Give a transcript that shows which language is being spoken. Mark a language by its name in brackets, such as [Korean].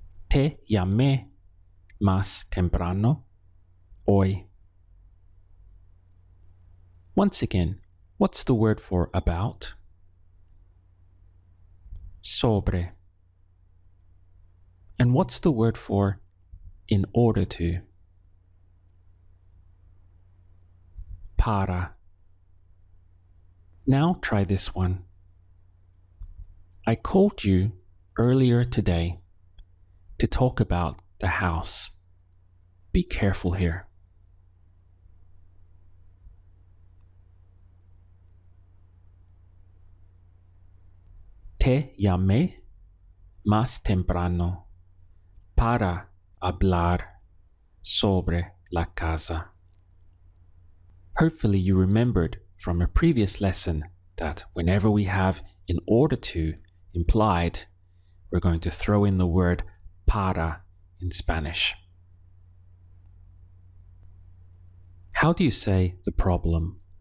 [Spanish] Te llamé más temprano hoy. [English] Once again, what's the word for about? [Spanish] Sobre. [English] And what's the word for in order to? [Spanish] Para. [English] Now try this one. I called you earlier today to talk about the house. Be careful here. [Spanish] Te llamé más temprano para hablar sobre la casa. [English] Hopefully you remembered from a previous lesson that whenever we have in order to implied, we're going to throw in the word para in Spanish. How do you say the problem?